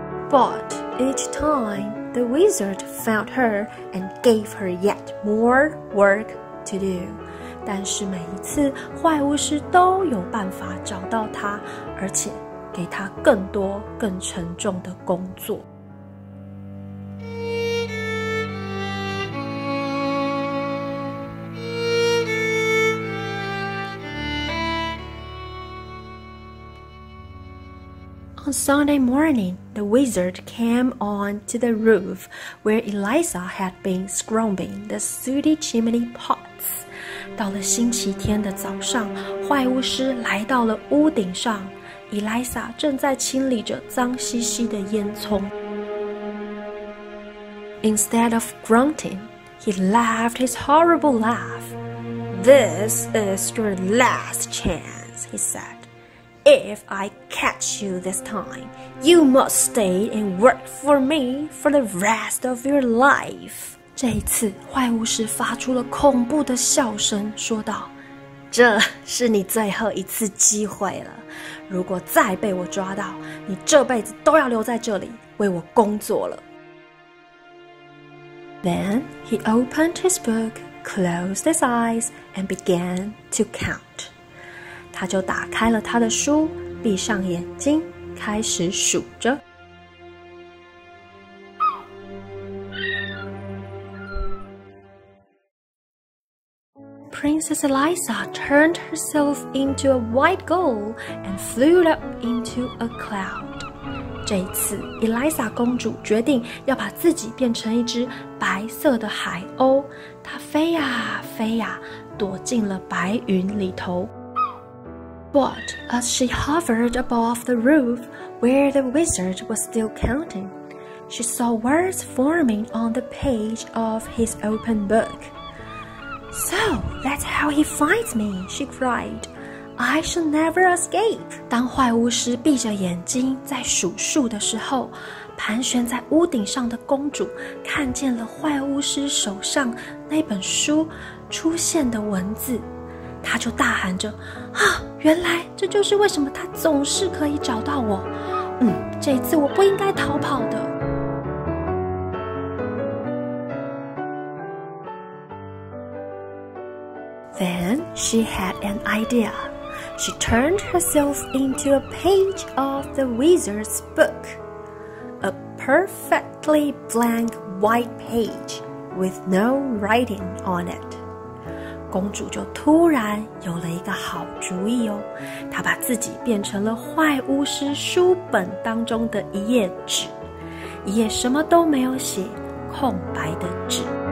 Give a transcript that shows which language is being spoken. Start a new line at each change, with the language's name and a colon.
English: But each time, the wizard found her and gave her yet more work to do.
Chinese: 但是每一次，坏巫师都有办法找到她，而且给她更多、更沉重的工作。
English: On Sunday morning, the wizard came on to the roof where Eliza had been scrubbing the sooty chimney pots.
Chinese: 到了星期天的早上，坏巫师来到了屋顶上，伊莱莎正在清理着脏兮兮的烟囱。
English: Instead of grunting, he laughed his horrible laugh. "This is your last chance," he said.If I catch you this time, you must stay and work for me for the rest of your life.
Chinese: 这一次，坏巫师发出了恐怖的笑声，说道：“这是你最后一次机会了。如果再被我抓到，你这辈子都要留在这里为我工作了。”
English: Then he opened his book, closed his eyes, and began to count.
Chinese: 他就打开了他的书，闭上眼睛，开始数着。
English: Princess Eliza turned herself into a white gull and flew up into a cloud.
Chinese: 这一次，伊莱莎公主决定要把自己变成一只白色的海鸥，她飞呀飞呀，躲进了白云里头。
English: But as she hovered above the roof where the wizard was still counting, she saw words forming on the page of his open book. "So that's how he finds me," she cried. "I shall never escape."
Chinese: 当坏巫师闭着眼睛在数数的时候，盘旋在屋顶上的公主看见了坏巫师手上那本书出现的文字。他就大喊着：“啊，原来这就是为什么他总是可以找到我。这一次我不应该逃跑的。”
English: Then she had an idea. She turned herself into a page of the wizard's book, a perfectly blank white page with no writing on it.
Chinese: 公主就突然有了一个好主意哦，她把自己变成了坏巫师书本当中的一页纸，一页什么都没有写，空白的纸。